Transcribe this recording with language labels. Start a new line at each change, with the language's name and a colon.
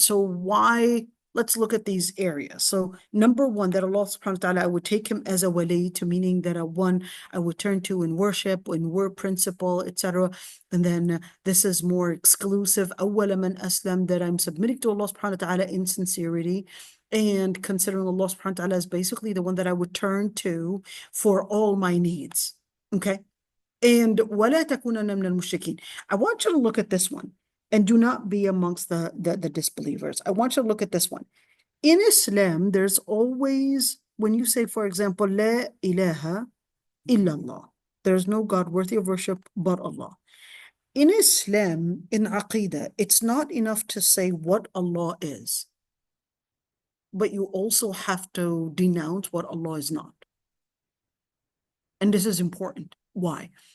English: So why? Let's look at these areas. So number one, that Allah subhanahu wa ta'ala, I would take him as a wali, to meaning that I would turn to in worship, in word principle, etc. And then this is more exclusive.
Arabic: أَوَّلَ مَنْ أَسْلَمَ,
English: that I'm submitting to Allah subhanahu wa ta'ala in sincerity, and considering Allah subhanahu wa ta'ala as basically the one that I would turn to for all my needs. Okay.
Arabic: And وَلَا تَكُونَنَّ مِنَ الْمُشْرِكِينَ.
English: I want you to look at this one. And do not be amongst the disbelievers. I want you to look at this one. In Islam, there's always, when you say, for example, La ilaha illallah, there's no God worthy of worship but Allah. In Islam, in Aqidah, it's not enough to say what Allah is, but you also have to denounce what Allah is not. And this is important. Why?